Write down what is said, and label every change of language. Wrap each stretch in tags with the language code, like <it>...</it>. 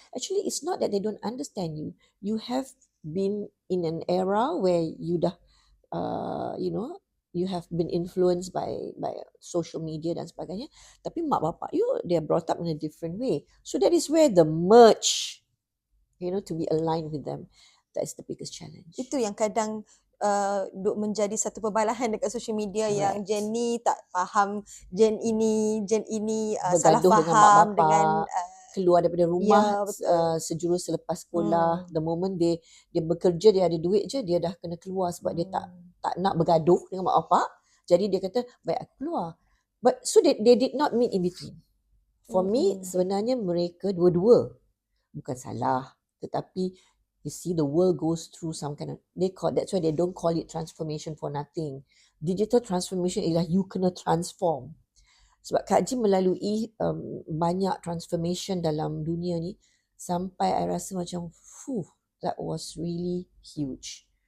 <en>Actually, it's not that they don't understand you. You have been in an era where you dah, you know, you have been influenced by social media</en> <ms>dan sebagainya. Tapi mak bapak</ms> <en>you, they are brought up in a different way. So that is where the merge, you know, to be aligned with them. That is the biggest challenge.</en> <ms>Itu yang kadang duk menjadi satu perbalahan dekat social media. Correct. Yang Gen ni tak faham Gen ini salah faham dengan keluar daripada rumah sejurus selepas sekolah.</ms> <en>The moment</en> <ms>dia bekerja, dia ada duit je, dia dah kena keluar sebab dia tak nak bergaduh dengan mak bapak. Jadi dia kata baik aku keluar.</ms> <en>But so they did not meet in between. For me</en> <ms>sebenarnya mereka dua-dua bukan salah, tetapi</ms> <en>you see the world goes through some kind of, that's why they don't call it transformation for nothing.</en> <ms>Digital transformation ialah you kena transform. Sebab Kak Jim melalui banyak transformation dalam dunia ni sampai I rasa macam</ms> <en>that was really huge.</en>